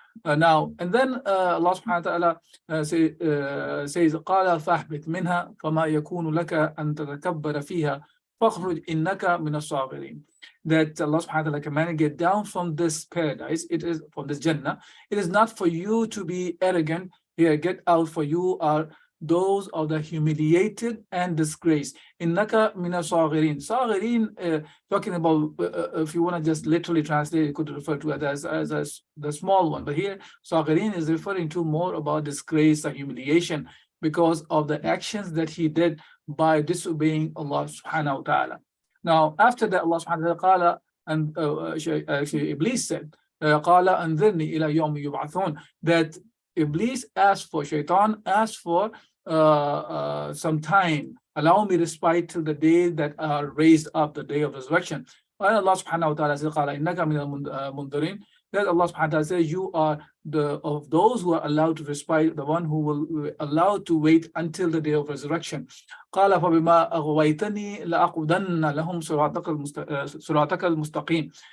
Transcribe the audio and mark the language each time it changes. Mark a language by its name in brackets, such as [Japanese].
[English] Now, and then Allah subhanahu wa ta'ala says, [Arabic] قَالَ فَاحْبِتْ مِنْهَا فَمَا يَكُونُ لَكَ أَن تَتَكَبَّرَ فِيهَا فَاخْرُجْ إِنَّكَ مِنَ الصَّاغِرِينَ. [English] That Allah subhanahu wa ta'ala commanded, get down from this paradise, it is from this Jannah. It is not for you to be arrogant. Here, get out, for you are those of the humiliated and disgraced. [Arabic] Innaka mina saghirin. [English] Saghirin, talking about, if you want to just literally translate, it could refer to it as the small one. But here, saghirin is referring to more about disgrace and humiliation because of the actions that he did by disobeying Allah subhanahu wa ta'ala. Now, after that, Allah subhanahu wa ta'ala, and actually Iblis said, [Arabic] قَالَ أَنذِرْنِي إِلَى يَوْمِ يُبْعَثُونَ, [English] that Iblis asked for, Shaitan asked for some time, allow me respite till the day that are raised up, the day of resurrection. And Allah subhanahu wa ta'ala said, [Arabic] قَالَ إِنَّكَ مِنَ الْمُنذَرِينَ, [English] that Allah subhanahu wa ta'ala says, you are of those who are allowed to respite, the one who will allowed to wait until the day of resurrection. [Arabic] قال فبما أغويتني لأقعدن لهم صراطك المستقيم.